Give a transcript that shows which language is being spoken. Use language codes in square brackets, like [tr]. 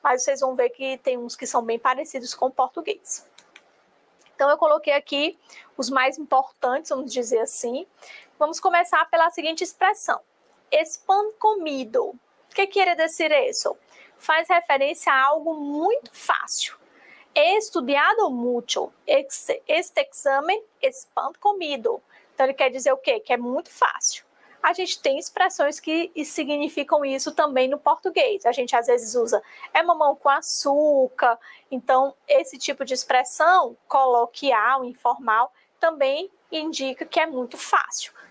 [pt] Mas vocês vão ver que tem uns que são bem parecidos com o português. Então, eu coloquei aqui os mais importantes, vamos dizer assim. Vamos começar pela seguinte expressão. [es] Pan comido. [pt] O que quer dizer isso? Faz referência a algo muito fácil. [es] He estudiado mucho. Este exame es pan comido. [pt] Então, ele quer dizer o quê? Que é muito fácil. A gente tem expressões que significam isso também no português. A gente às vezes usa mamão com açúcar. Então, esse tipo de expressão coloquial, informal, também indica que é muito fácil.